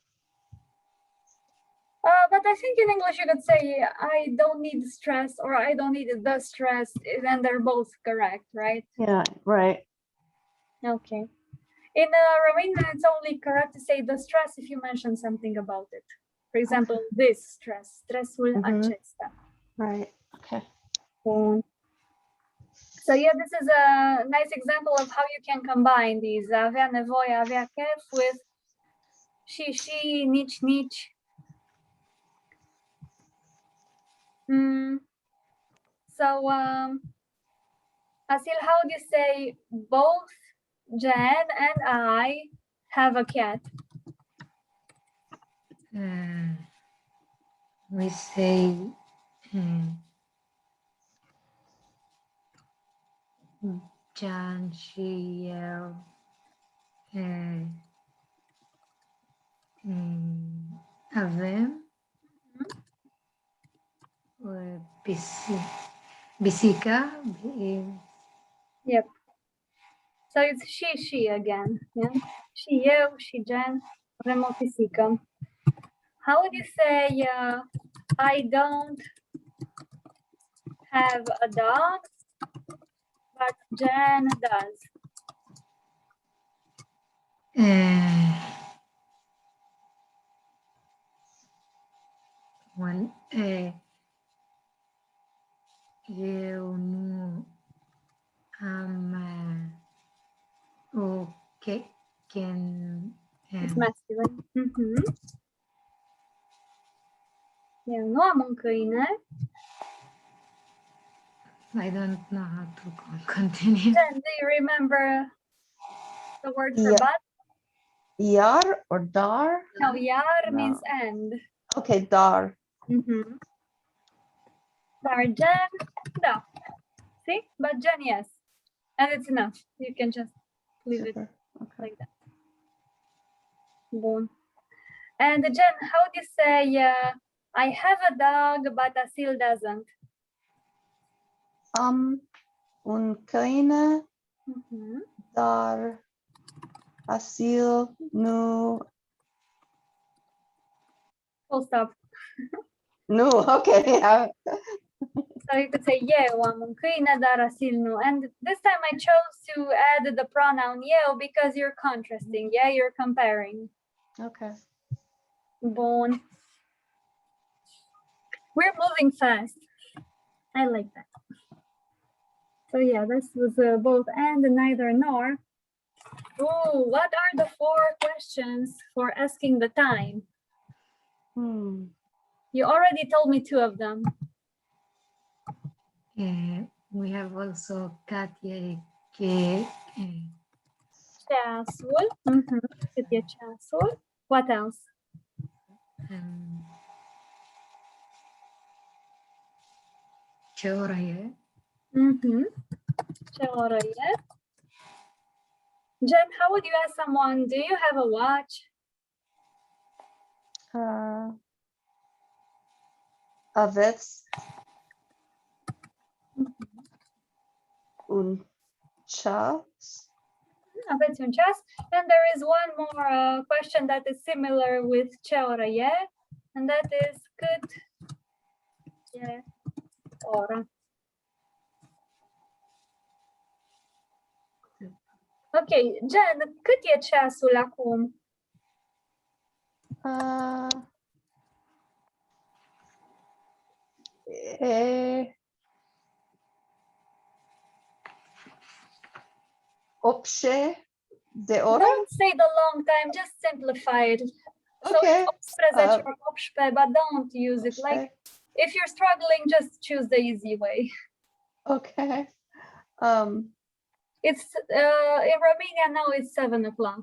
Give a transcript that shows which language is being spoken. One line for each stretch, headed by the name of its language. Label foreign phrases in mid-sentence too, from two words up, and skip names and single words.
English: But I think in English you could say, I don't need stress or I don't need the stress, and they're both correct, right? Yeah. Right. Okay. In Romanian, it's only correct to say the stress if you mention something about it. For example, this stress,
Romanian: stresul acesta.
English: Right. Okay. So yeah, this is a nice example of how you can combine these
Romanian: avea nevoie, avea chef
English: with
Romanian: și, nici.
English: So, Asil, how do you say both Jen and I have a cat? We say
Romanian: Jan și eu avem pisica.
English: Yep. So it's she again. Yeah.
Romanian: Și eu, și Jen, avem o pisică.
English: How would you say I don't have a dog, but Jen does?
Romanian: Eu nu am o
English: It's masculine.
Romanian: Eu nu am un câine.
English: I don't know how to continue. Jen, do you remember the word for Yeah. but? Yar or dar? No, yar No. means end. Okay. Dar. Sorry, Jen, no. See, but Jen, yes. And it's enough. You can just leave it Super. Okay. like that. Boom. And Jen, how do you say, I have a dog, but Asil doesn't?
Romanian: Un câine, dar Asil nu.
English: Full stop. No. Okay. Yeah. So you could say,
Romanian: eu am un câine, dar Asil nu.
English: And this time I chose to add the pronoun eu because you're contrasting. Yeah, you're comparing. Okay. Bun. We're moving fast. I like that. So yeah, this was both and neither nor. Oh, what are the 4 questions for asking the time? You already told me 2 of them. We have also Katia
Romanian: Ceasul. Cât e ceasul?
English: What else?
Romanian: Ce oră e? Ce oră e?
English: Jen, how would you ask someone, do you have a watch?
Romanian: Aveți un ceas? Aveți un ceas?
English: And there is one more question that is similar with
Romanian: ce oră e,
English: and that is
Romanian: cât e ora? Ok, Jen, cât e ceasul acum? Opșe de oră?
English: Don't say the long time, just simplify it. So Okay. it's 18 or 18, but don't use it. Like, if you're struggling, just choose the easy way. Okay. It's in Romania now it's 7 o'clock.